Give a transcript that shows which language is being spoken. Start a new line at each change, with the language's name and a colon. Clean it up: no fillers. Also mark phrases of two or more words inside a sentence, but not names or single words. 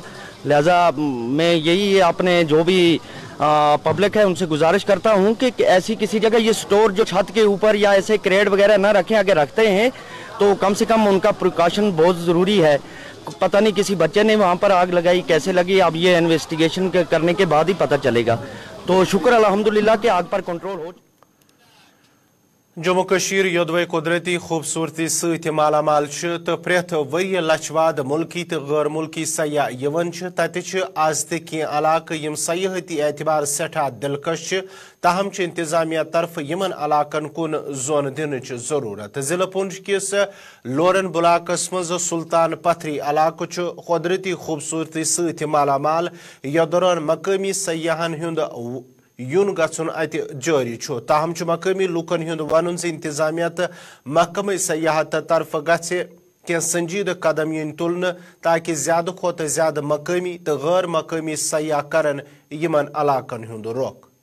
Urdu: لہٰذا میں یہی اپنے جو بھی پبلک ہے ان سے گزارش کرتا ہوں کہ ایسی کسی جگہ یہ اسٹور جو چھت کے اوپر یا ایسے کریٹ وغیرہ نہ رکھیں. اگر رکھتے ہیں تو کم سے کم ان کا پریکاشن بہت ضروری ہے. پتا نہیں کسی بچے نے وہاں پر آگ لگائی، کیسے لگی، اب یہ انویسٹیگیشن کرنے کے بعد ہی پتا چلے گا. تو شکر الحمدللہ کہ آگ پر کنٹرول ہو.
Kashmiri: جموں کشمیر یۄدوَے قدرتی خوبصورتی سٟتؠ مالامال تہٕ پرٛتھ ؤری لچھواد ملکی تہٕ غیر ملکی سیاح یِوان تَتہٕ آج تہٕ علاقہٕ یِم سیاحتی اعتبار سٕٹھاہ دلکش، تاہم انتظامیہ طرفہٕ یمن علاقن کُن زوٗن دِنٕچ ضرورت. ضلع پونچھ کِس لورن بلاکس منز سلطان پتھری علاقہٕ قدرتی خوبصورتی سٟتؠ مالامال، یتھ دوران مقامی سیاحن ہُند یُن گژھان اَتھ جاری، تاہم مقامی لوٗکن ہُند ونُن انتظامیہ تہٕ محکمہ سیاحت طرفہٕ گژھن سنجیدٕ قدم ان تُلنہٕ تاکہ زیادٕ کھوتہٕ زیادٕ مقامی تہٕ غیر مقامی سیاح کرن یمن علاقن ہُند رُخ.